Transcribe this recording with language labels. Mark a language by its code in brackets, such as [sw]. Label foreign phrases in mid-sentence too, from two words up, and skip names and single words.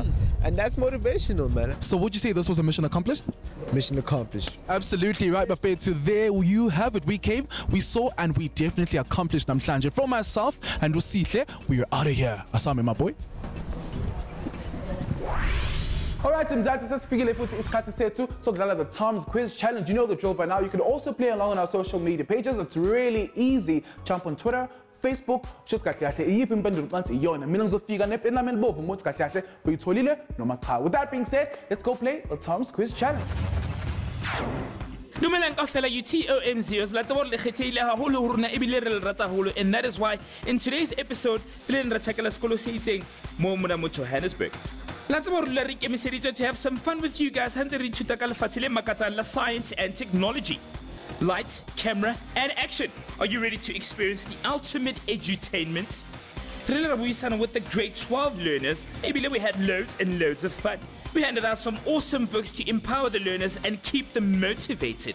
[en] And that's motivational, man. So would you say this was a mission accomplished? Mission accomplished. Absolutely right, Buffet. So there you have it. We came, we saw, and we definitely accomplished namhlanje. From myself and Usihle, we are out of here. Asame, my boy. Alright, [zu] Mzansi, sesifikile futhi isikhathi sethu sokudlala [en] the TOMz quiz challenge. You know the drill by now. You can also play along on our social media pages. It's really easy. Jump on Twitter, [zu] Facebook, shothi kahle kahle iyiphi impendulo kanti iyona. Mina ngizofika nepeni lami elibovu ngothi kahle kahle uyitholile noma cha. [en] With that being said, let's go play the TOMz quiz challenge. [st] Dumelang kaofela you TOMz la tsebo le kgethile haholo ho rona ebile re le rata haholo, [en] and that is why in today's episode [st] le nra chakela sekolo se itseng mo mona mo Johannesburg. La tsebo re re ikemiseditse [en] to have some fun with you guys [st] hantse re ithuta ka lefatshe le makatsang la [en] science and technology. Lights, camera and action. Are you ready to experience the ultimate edutainment? With the grade 12 learners, we had loads and loads of fun. We handed out some awesome books to empower the learners and keep them motivated.